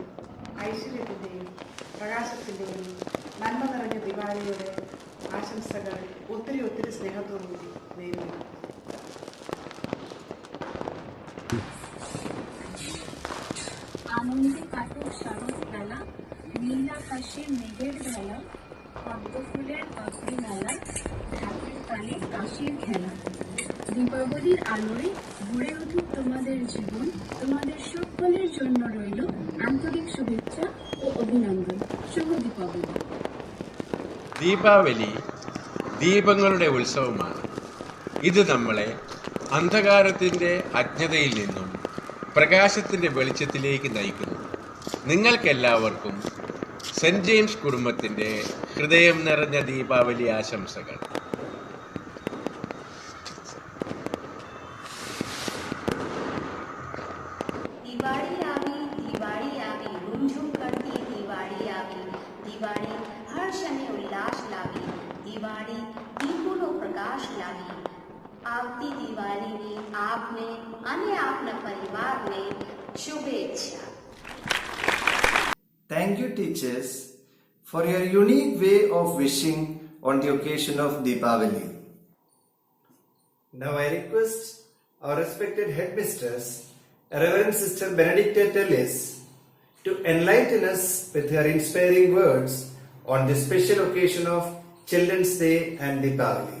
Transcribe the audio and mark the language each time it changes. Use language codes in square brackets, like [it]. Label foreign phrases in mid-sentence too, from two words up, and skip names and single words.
[ml] ഐശ്വര്യത്തിൻ്റെയും പ്രകാശത്തിൻ്റെയും നന്മ നിറഞ്ഞ ദിവാലിയുടെ ആശംസകൾ ഒത്തിരി സ്നേഹത്തോടുകൂടി നേരുന്നു। [bn] আনন্দে কাটুক শরৎ বেলা, নীল আকাশে মেঘের ভেলা, পদ্ম ফুলের পাপড়ি মেলা, ঢাকের তালে কাশির খেলা। দীপাবলির আলোয় ভরে উঠুক তোমাদের জীবন, তোমাদের সকলের জন্য রইল আন্তরিক শুভেচ্ছা ও অভিনন্দন। শুভ দীপাবলি। [ml] ദീപാവലി ദീപങ്ങളുടെ ഉത്സവമാണ്. ഇത് നമ്മളെ അന്ധകാരത്തിൻ്റെ അജ്ഞതയിൽ നിന്നും പ്രകാശത്തിൻ്റെ വെളിച്ചത്തിലേക്ക് നയിക്കുന്നു. നിങ്ങൾക്കെല്ലാവർക്കും സെൻറ് ജെയിംസ് കുടുംബത്തിൻ്റെ ഹൃദയം നിറഞ്ഞ ദീപാവലി ആശംസകൾ. [gu] દિવાળી આવી ઝુમઝુમ કરતી દિવાળી આવી, દિવાળી હર્ષ આણિ ઉલ્લાસ લાવી, દિવાળી દીપોનો પ્રકાશ લાવી. આવતી દિવાળીની આપને અને આપના પરિવારને શુભેચ્છા. [en] Thank you, teachers, for your unique way of wishing on the occasion of Deepavali. Now I request our respected headmistress, Reverend Sister Benedicta Tellis, to enlighten us with her inspiring words on this special occasion of Children's Day and Deepavali.